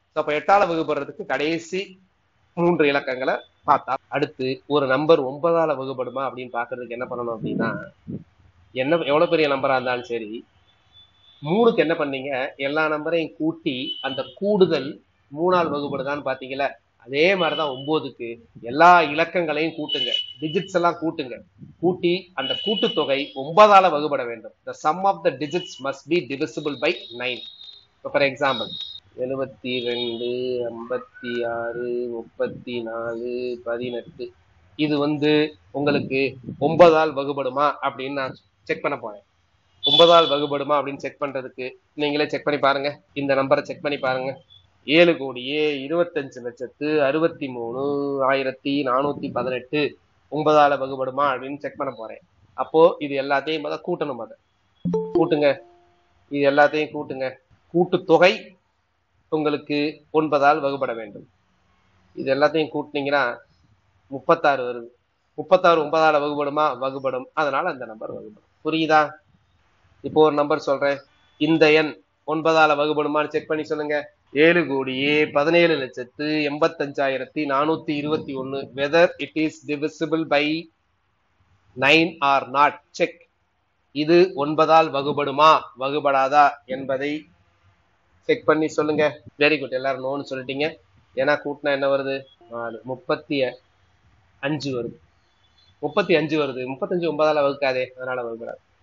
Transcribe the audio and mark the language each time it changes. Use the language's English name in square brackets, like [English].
[Tamil] அப்ப 8ஆல வகுபடுறதுக்கு கடைசி 3 இலக்கங்களை பார்த்தா, அடுத்து ஒரு நம்பர் 9ஆல வகுபடுமா அப்படின்னு பாக்குறதுக்கு என்ன பண்ணணும் அப்படின்னா, எவ்வளவு பெரிய நம்பரா இருந்தாலும் சரி, 3க்கு என்ன பண்ணீங்க, எல்லா நம்பரையும் கூட்டி அந்த கூடுதல் 3ஆல் வகுபடுதான்னு பாத்தீங்களா? அதே மாதிரிதான் 9க்கு எல்லா இலக்கங்களையும் கூட்டுங்க, டிஜிட்ஸ் எல்லாம் கூட்டுங்க. கூட்டி அந்த கூட்டுத்தொகை 9ஆல வகுபட வேண்டும். [English] The sum of the digits must be divisible by 9. [Tamil] For example 72 56 34 18 இது உங்களுக்கு 9ஆல் வகுபடுமா அப்படின்னு நான் செக் பண்ண போறேன். 9ஆல் வகுபடுமா அப்படின்னு செக் பண்றதுக்கு நீங்களே செக் பண்ணி பாருங்க. இந்த நம்பரை செக் பண்ணி பாருங்க. 7,25,63,418 9ஆல வகுபடுமா அப்படின்னு செக் பண்ண போறேன். அப்போ இது எல்லாத்தையும் கூட்டணும். அதை கூட்டுங்க. இது எல்லாத்தையும் கூட்டுங்க. கூட்டுத்தொகை உங்களுக்கு 9ஆல் வகுபட வேண்டும். இது எல்லாத்தையும் கூட்டினீங்கன்னா 36 வருது. 36 9ஆல வகுபடுமா? வகுபடும். அதனால அந்த நம்பர் வகுபடும். புரியுதா? இப்போ ஒரு நம்பர் சொல்றேன். இந்த எண் 9ஆல வகுபடுமான்னு செக் பண்ணி சொல்லுங்க. [English] 7,17,85,421 whether it is divisible by 9 or not. [Tamil] Check. இது 9ஆல் வகுபடுமா வகுபடாதா என்பதை செக் பண்ணி சொல்லுங்க. Very good. எல்லாரும் நோன்னு சொல்லிட்டீங்க. ஏன்னா கூட்டினா என்ன வருது? 4 35 வருது. 35 வருது. 35 9ஆல வகுக்காதே, அதனால வகுப்படாது.